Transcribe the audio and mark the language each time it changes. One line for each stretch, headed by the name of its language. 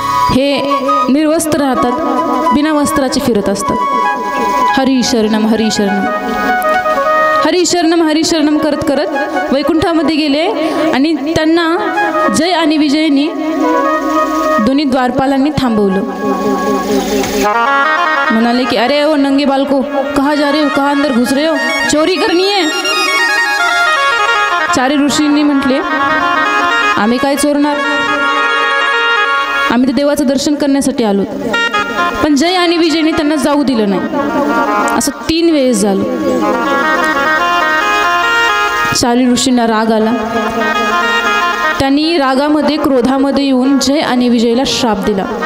Marathi: हे निर्वस्त्र राहतात, बिना वस्त्राचे फिरत असतात। हरी शरणम हरी शरणम हरी शरणम हरी शरणम करत करत वैकुंठामध्ये गेले, आणि त्यांना जय आणि विजयनी दोन्ही द्वारपालांनी थांबवलं। म्हणाले की
Hindi: अरे ओ नंगे बालको, कहाँ जा रहे हो, कहाँ अंदर घुस रहे हो, चोरी करनी है।
Marathi: 4 ऋषींनी म्हटले आम्ही काय चोरणार, आम्ही तर देवाचं दर्शन करण्यासाठी आलो। पण जय आणि विजयने त्यांना जाऊ दिलं नाही। असं 3 वेळेस झालं। 4 ऋषींना राग आला। त्यांनी रागामध्ये क्रोधामध्ये येऊन जय आणि विजयला श्राप दिला।